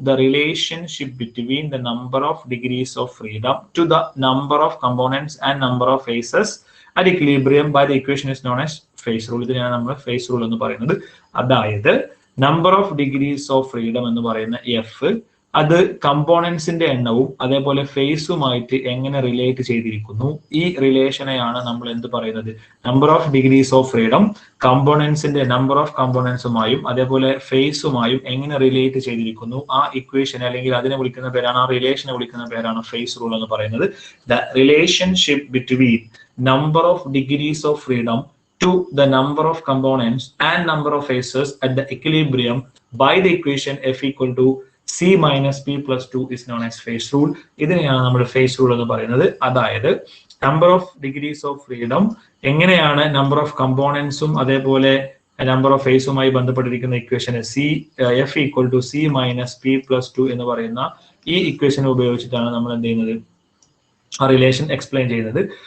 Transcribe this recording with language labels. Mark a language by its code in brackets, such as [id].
[en] The relationship between the number of degrees of freedom to the number of components and number of phases at equilibrium by the equation is known as phase rule. [ml] ഇതിനെയാണ് നമ്മൾ phase rule എന്ന് പറയുന്നത്. അതായത് number of degrees of freedom എന്ന് പറയുന്ന F അത് കമ്പോണൻസിന്റെ എണ്ണവും അതേപോലെ ഫേസുമായിട്ട് എങ്ങനെ റിലേറ്റ് ചെയ്തിരിക്കുന്നു. ഈ റിലേഷനെയാണ് നമ്മൾ എന്ത് പറയുന്നത്, number of degrees of freedom കമ്പോണൻസിന്റെ number of കമ്പോണൻസുമായും അതേപോലെ ഫേസുമായും എങ്ങനെ റിലേറ്റ് ചെയ്തിരിക്കുന്നു. ആ ഇക്വേഷൻ അല്ലെങ്കിൽ അതിനെ വിളിക്കുന്ന പേരാണ്, ആ റിലേഷനെ വിളിക്കുന്ന പേരാണ് ഫേസ് റൂൾ എന്ന് പറയുന്നത്. [en] The relationship between number of degrees of freedom to the number of components and number of phases at the equilibrium by the equation F equal to C minus P plus 2 is known as phase rule. [ml] ഇതിനെയാണ് നമ്മൾ phase rule എന്ന് പറയുന്നത്. അതായത് number of degrees of freedom എങ്ങനെയാണ് number of കമ്പോണൻസും അതേപോലെ number of ഫേസുമായി ബന്ധപ്പെട്ടിരിക്കുന്ന ഇക്വേഷന് F equal to C minus P plus 2 എന്ന് പറയുന്ന ഈ ഇക്വേഷൻ ഉപയോഗിച്ചിട്ടാണ് നമ്മൾ എന്ത് ചെയ്യുന്നത്, ആ റിലേഷൻ എക്സ്പ്ലെയിൻ ചെയ്യുന്നത്.